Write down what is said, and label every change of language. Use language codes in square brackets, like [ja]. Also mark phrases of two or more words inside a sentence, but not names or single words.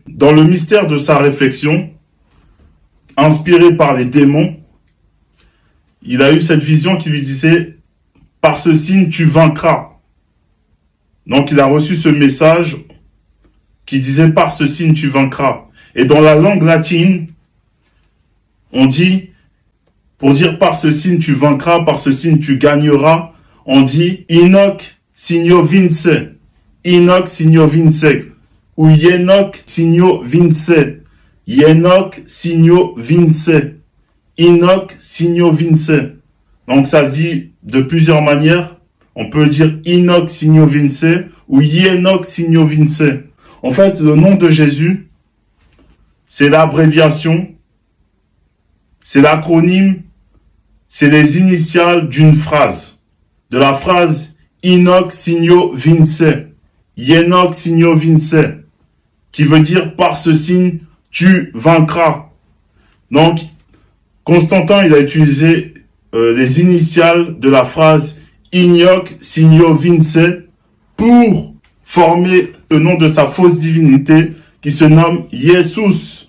[fr] Dans le mystère de sa réflexion, inspiré par les démons, il a eu cette vision qui lui disait « Par ce signe, tu vaincras ». Donc il a reçu ce message qui disait « Par ce signe, tu vaincras ». Et dans la langue latine, on dit, pour dire « Par ce signe, tu vaincras »,« Par ce signe, tu gagneras », on dit « [la] Inoc signo vince »,« Inoc signo vince [fr] » ou « [la] Yenoc signo vince »,« Yenoc signo vince », Inoc signo vince. [fr] Donc ça se dit de plusieurs manières. On peut dire [la] Inoc signo vince [fr] ou [la] Yenoc signo vince. [fr] En fait, le nom de Jésus, c'est l'abréviation, c'est l'acronyme, c'est les initiales d'une phrase. De la phrase [la] Inoc signo vince, Yenoc signo vince, [fr] qui veut dire par ce signe, tu vaincras. Donc, Constantin, il a utilisé les initiales de la phrase [la] Ignoc Signo Vince [fr] pour former le nom de sa fausse divinité qui se nomme Jesus.